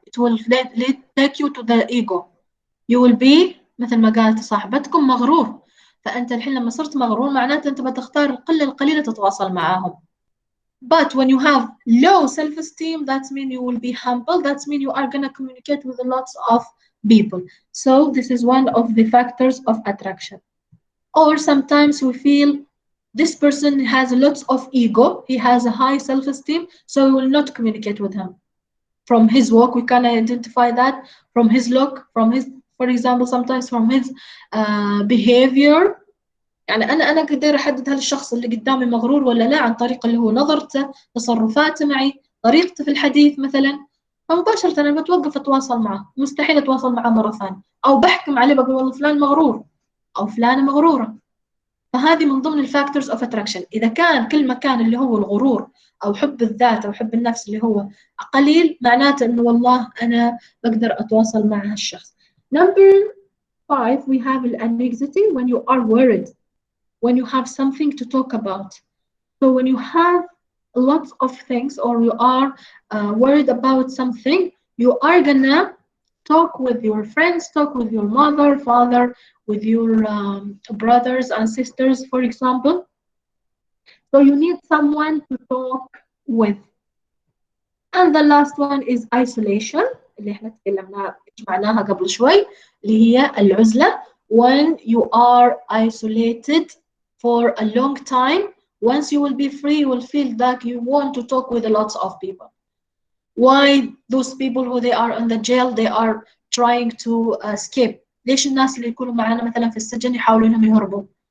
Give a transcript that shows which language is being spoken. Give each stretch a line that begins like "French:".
English: It will take you to the ego. You will be
Arabic: مثل ما قالت صاحبتكم مغرور. فأنت الحين لما صرت مغرور معناته أنت بتختار القلة القليلة تتواصل معاهم.
English: But when you have low self-esteem, that means you will be humble. That means you are going to communicate with lots of people. So this is one of the factors of attraction. Or sometimes we feel this person has lots of ego. He has a high self-esteem, so we will not communicate with him. From his walk, we can identify that. From his look, from his, for example, sometimes from his behavior.
Arabic: يعني أنا قدر أحدد هل الشخص اللي قدامي مغرور ولا لا عن طريق اللي هو نظرته، تصرفاته معي، طريقته في الحديث مثلا، فمباشرة أنا بتوقف أتواصل معه، مستحيل أتواصل معه مرة ثانية، أو بحكم عليه بقول والله فلان مغرور أو فلانة مغرورة. فهذه من ضمن
English: الفاكتورز of attraction.
Arabic: إذا كان كل مكان اللي هو الغرور أو حب الذات أو حب النفس اللي هو قليل، معناته إنه والله أنا بقدر أتواصل مع هالشخص.
English: Number 5 we have anxiety when you are worried. When you have something to talk about. So when you have lots of things or you are worried about something, you are gonna talk with your friends, talk with your mother, father, with your brothers and sisters, for example. So you need someone to talk with. And the last one is isolation,
Arabic: اللي احنا معناها قبل شوي، اللي هي العزلة.
English: When you are isolated for a long time, once you will be free, you will feel that you want to talk with lots of people. Why those people who they are in the jail, they are trying to escape.
Arabic: ليش الناس اللي يكونوا معنا مثلا في السجن يحاولوا انهم يهربوا؟